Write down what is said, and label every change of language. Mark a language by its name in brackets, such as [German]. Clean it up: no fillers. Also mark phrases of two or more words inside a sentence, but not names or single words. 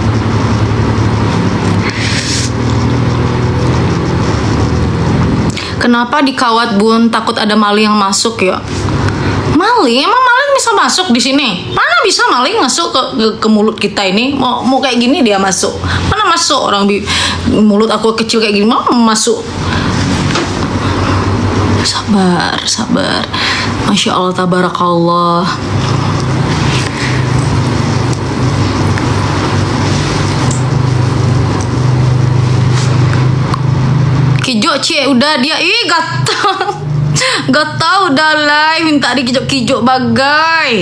[Indonesian] Kenapa dikawat Bun? Takut ada maling yang masuk ya. Maling? Emang maling bisa masuk di sini? Mana bisa maling masuk ke mulut kita ini? Mau kayak gini dia masuk? Mana masuk orang mulut aku kecil kayak gini mau masuk? Sabar. [Arabic] Masya Allah, tabarakallah. [Indonesian] Kijo cie udah dia gatal udah lah minta dikijok-kijok bagai.